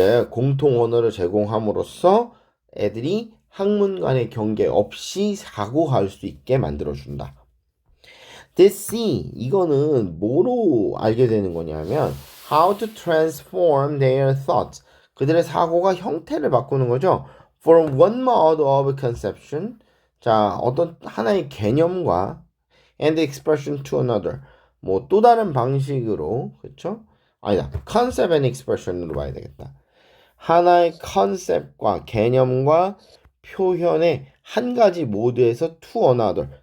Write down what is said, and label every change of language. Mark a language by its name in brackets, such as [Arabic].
[Korean] 공통 언어를 제공함으로써 애들이 학문 간의 경계 없이 사고할 수 있게 만들어준다. [English] This [Korean] 이거는 뭐로 알게 되는 거냐면 [English] how to transform their thoughts. [Korean] 그들의 사고가 형태를 바꾸는 거죠. [English] From one mode of conception. [Korean] 자, 어떤 하나의 개념과 [English] and expression to another. [Korean] 뭐 또 다른 방식으로, 그렇죠? 아니다. [English] concept and expression으로 [Korean] 봐야 되겠다. 하나의 컨셉과 개념과 표현의 한 가지 모드에서 [English] to another.